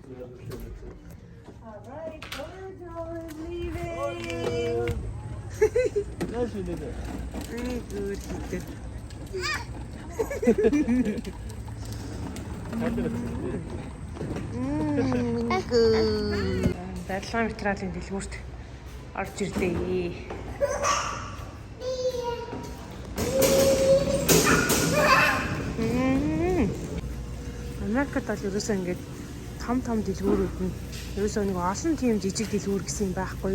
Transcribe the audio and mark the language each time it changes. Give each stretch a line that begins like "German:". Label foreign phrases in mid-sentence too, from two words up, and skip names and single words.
English: Alright, Joel is leaving. Nice you did it. Very good, he did. Good.
Mongolian: Барилгын материалын дэлгүүрт орж ирдээ. Америкт бол ерөөсөө ингээд том дэлгүүрүүд нь ерөөсөө нэг олон тийм жижиг дэлгүүр гэсэн юм байхгүй.